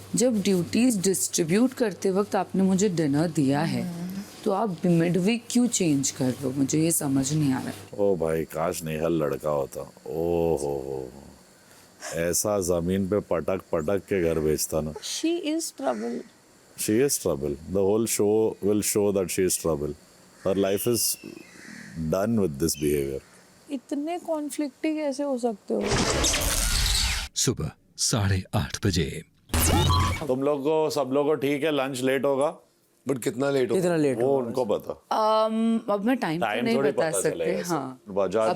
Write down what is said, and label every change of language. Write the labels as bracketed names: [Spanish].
[Hindi] जब duties distribute करते वक्त आपने मुझे डिनर दिया है तो आप मिड वीक क्यों चेंज कर रहे हो? मुझे ये समझ नहीं आ रहा है। ओ भाई, काश नेहल लड़का होता। ओ हो, ऐसा जमीन पे पटक पटक के घर बेचता ना। [English] She is trouble. She is trouble. The whole show will show that she is trouble. Her life is done with this behavior. [Hindi] इतने कॉन्फ्लिक्टी कैसे हो सकते हो? सुबह 8:30 बजे। तुम लोग को, सब लोग को ठीक है, लंच लेट होगा, बट कितना लेट होगा? कितना लेट वो उनको पता। अब मैं टाइम तो नहीं थोड़ी बता पता सकते। चलेगा। हाँ, बजाज